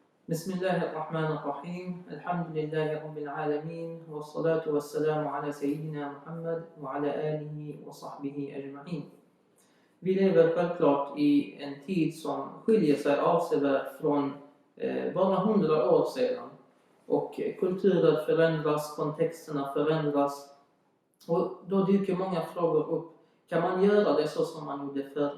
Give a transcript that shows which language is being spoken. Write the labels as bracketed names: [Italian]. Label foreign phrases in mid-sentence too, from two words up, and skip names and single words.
[Arabic] بسم الله الرحمن الرحيم الحمد لله رب العالمين والصلاة والسلام على سيدنا Muhammad وعلى آله وصحبه أجمعين. [Swedish] Vi lever självklart i en tid som skiljer sig avsevärt från bara 100 år sedan. Och kulturer förändras, kontexterna förändras. Och då dyker många frågor upp. Kan man göra det så som man gjorde förr?